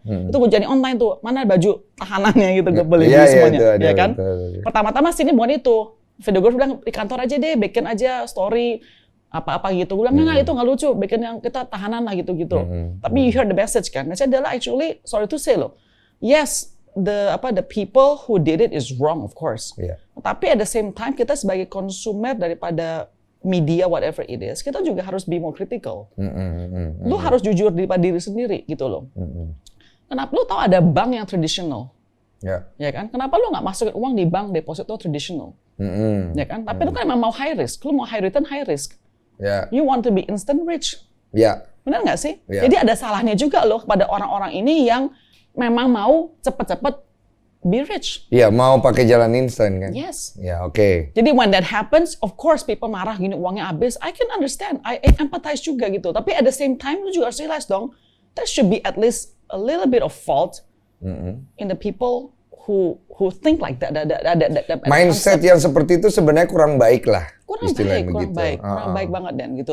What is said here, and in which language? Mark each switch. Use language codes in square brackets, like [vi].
[id] Itu gue jadi online tuh. Mana baju tahanannya gitu gue beli semuanya. Ya kan? Pertama-tama scene bukan itu. Videographer bilang di kantor aja deh, bikin aja story apa-apa gitu. Gue bilang enggak itu nggak lucu, bikin yang kita tahanan lah gitu-gitu. Tapi [en] you heard the message [id] kan? Message adalah [en] actually sorry to say [id] loh. [en] Yes, the people who did it is wrong of course. Yeah. [id] Tapi [en] at the same time [id] kita sebagai konsumer daripada media whatever it is, kita juga harus [en] be more critical. [id] Lu harus jujur daripada diri sendiri gitu loh. Kenapa lu tahu ada bank yang traditional? Ya kan? Kenapa lu nggak masukin uang di bank deposito traditional? Ya kan? Tapi lu kan memang mau [en] high risk. [id] Lu mau [en] high return, high risk. You want to be instant rich. [id] Benar nggak sih? Jadi ada salahnya juga loh pada orang-orang ini yang memang mau cepet-cepet [en] be rich. [id] Iya, mau pakai jalan instan kan? [en] Yes. [id] Ya, oke. [en] Jadi when that happens, of course people [id] marah gini uangnya habis. [en] I can understand. I empathize [id] juga gitu. [en] Tapi at the same time [id] lu juga harus [en] realize dong, there should be at least a little bit of fault in the people who think like that. [id] Mindset yang seperti itu sebenarnya kurang baik lah. Kurang baik banget dan gitu.